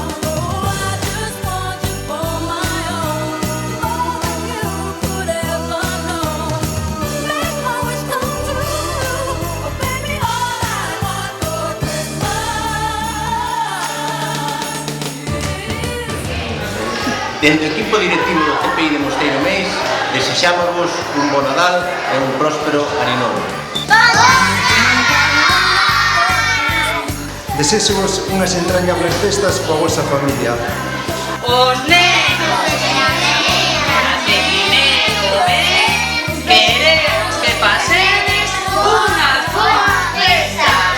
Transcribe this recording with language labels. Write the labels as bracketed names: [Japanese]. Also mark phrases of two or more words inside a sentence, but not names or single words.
[English] Oh, I just want you for my own, more than you could ever know. Make my wish come true. Oh baby, all I want for Christmas is [Galician] Dende o equipo directivo do CPI de Mosteiro Meis, desexámosvos un bo Nadal e un próspero ano novo. Desexos unhas entrañables festas coa vosa familia. Os nenos e nenas de primeiro B queremos que pasedes unha boa festa.